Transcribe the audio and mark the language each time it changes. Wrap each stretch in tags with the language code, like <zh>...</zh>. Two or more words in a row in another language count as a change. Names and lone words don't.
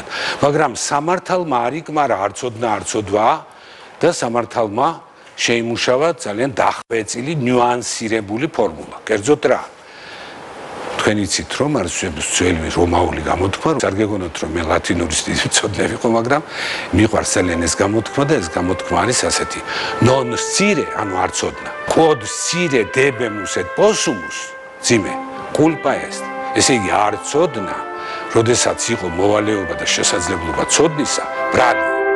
<ka>მაგრამ სამართალმა არ იკმარა არ ცოდნა, არ ცოდვა და სამართალმა შეიმუშავა ძალიან დახვეწილი, ნიუანსირებული ფორმულა. კერძოდ რა? თქვენ იცით, რომ არის ძველი რომაული გამოთქმა, არ გეგონოთ, რომ მე ლათინურის დიდი მწოდნე ვიყო, მაგრამ მიყვარს ძალიან ეს გამოთქმა და ეს გამოთქმა არის ასეთი:</ka> <la>non scire,</la> <ka>ანუ არ ცოდნა.</ka> <la>quod scire debemus et possumus, ძიმე, culpa est.</la> <ka>ესე იგი არ ცოდნა, როდესაც იყო მოვალეობა და შესაძლებლობა ცოდნისა, ბრალი</ka>